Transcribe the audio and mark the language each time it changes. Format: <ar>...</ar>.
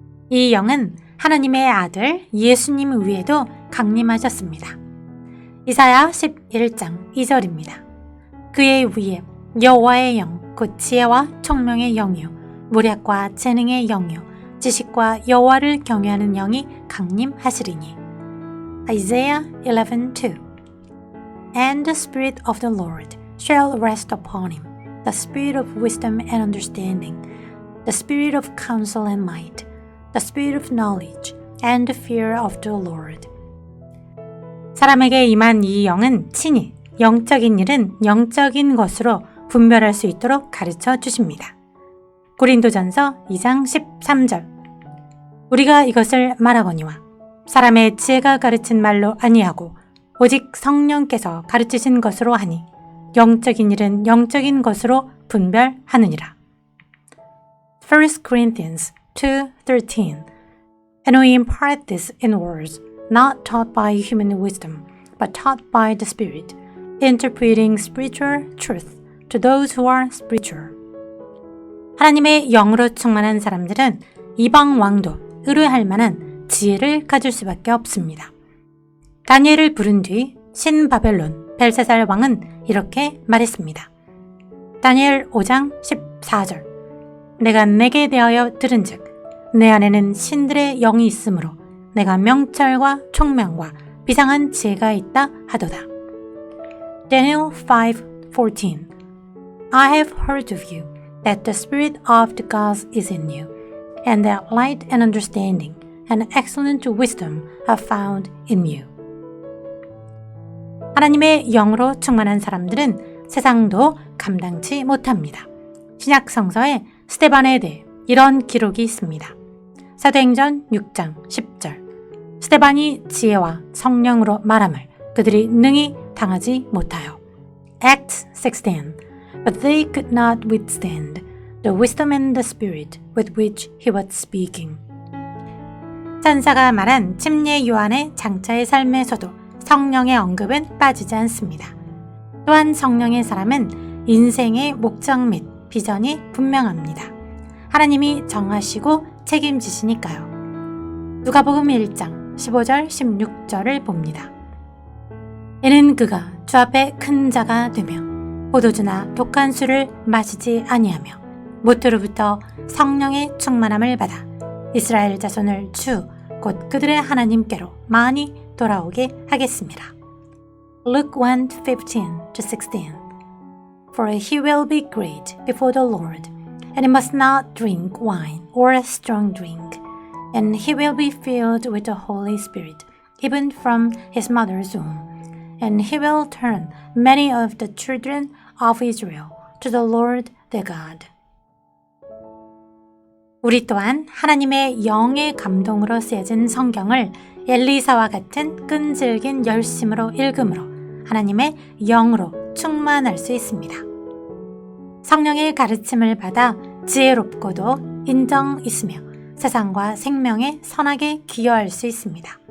<ko>이 영은 하나님의 아들 예수님 위에도 강림하셨습니다. 이사야 11장 2절입니다. 그의 위에 여호와의 영, 곧 지혜와 총명의 영이요 무략과 재능의 영이요 지식과 여호와를 경외하는 영이 강림하시리니.</ko> <en>Isaiah 11:2 And the Spirit of the Lord shall rest upon him, the Spirit of wisdom and understanding, the Spirit of counsel and might, the Spirit of knowledge and the fear of the Lord.</en> <ko>사람에게 임한 이 영은 친히 영적인 일은 영적인 것으로 분별할 수 있도록 가르쳐 주십니다. 고린도전서 2장 13절 우리가 이것을 말하거니와 사람의 지혜가 가르친 말로 아니하고 오직 성령께서 가르치신 것으로 하니 영적인 일은 영적인 것으로 분별하느니라.</ko> <en>1 Corinthians 2:13 And we impart this in words not taught by human wisdom but taught by the Spirit, interpreting spiritual truth to those who are spiritual.</en> <ko>하나님의 영으로 충만한 사람들은 이방 왕도 의뢰할 만한 지혜를 가질 수밖에 없습니다. 다니엘을 부른 뒤 신바벨론 벨사살 왕은 이렇게 말했습니다. 다니엘 5장 14절 내가 내게 대하여 들은즉 내 안에는 신들의 영이 있으므로 내가 명철과 총명과 비상한 지혜가 있다 하도다.</ko> <en>Daniel 5:14 I have heard of you that the spirit of the gods is in you and that light and understanding and excellent wisdom are found in you.</en> <ko>하나님의 영으로 충만한 사람들은 세상도 감당치 못합니다. 신약 성서에 스데반에 대해 이런 기록이 있습니다. 사도행전 6장 10절 스데반이 지혜와 성령으로 말함을 그들이 능히 당하지 못하여.</ko> <en>Acts 16 But they could not withstand the wisdom and the spirit with which he was speaking.</en> <ko>찬사가 말한 침례 요한의 장차의 삶에서도 성령의 언급은 빠지지 않습니다. 또한 성령의 사람은 인생의 목적 및 비전이 분명합니다. 하나님이 정하시고 책임지시니까요. 누가복음 1장 15절 16절을 봅니다. 이는 그가 주 앞에 큰 자가 되며 포도주나 독한 술을 마시지 아니하며 모태로부터 성령의 충만함을 받아 이스라엘 자손을 주 곧 그들의 하나님께로 많이 돌아오게 하겠습니다.</ko> <en>Luke 1:15-16 For he will be great before the Lord, and he must not drink wine or strong drink, and he will be filled with the Holy Spirit, even from his mother's womb. and he will turn many of the children of Israel to the Lord their God.</en> <ko>우리 또한 하나님의 영의 감동으로 쓰여진 성경을 엘리사와 같은 끈질긴 열심으로 읽음으로 하나님의 영으로 충만할 수 있습니다. 성령의 가르침을 받아 지혜롭고도 인정 있으며 세상과 생명에 선하게 기여할 수 있습니다.</ko>